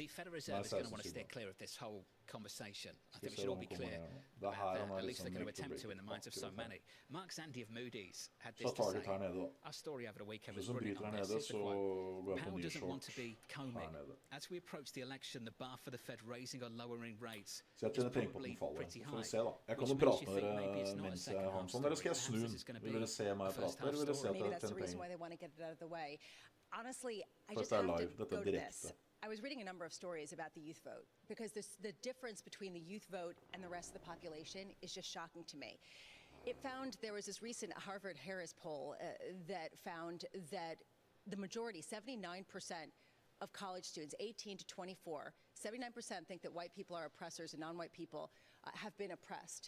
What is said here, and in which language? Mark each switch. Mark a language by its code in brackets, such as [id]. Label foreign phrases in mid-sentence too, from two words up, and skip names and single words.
[en] The Federal Reserve is going to want to steer clear of this whole conversation. I think we should all be clear about that. At least they're going to attempt to in the minds of so many. Mark Zandi of Moody's had this to say. Our story over the weekend was brilliant on this. Here's the quote. Powell doesn't want to be combing. As we approach the election, the bar for the Fed raising or lowering rates is probably pretty high. [no] Jeg kan jo prate med dere mens jeg har den sånn. Eller skal jeg snu den? Vil dere se meg prate, eller vil dere se at jeg tjener penger? [en] Honestly, I just have to go to this. I was reading a number of stories about the youth vote because the difference between the youth vote and the rest of the population is just shocking to me. It found there was this recent Harvard-Harris poll that found that the majority, 79% of college students, 18 to 24, 79% think that white people are oppressors and non-white people have been oppressed.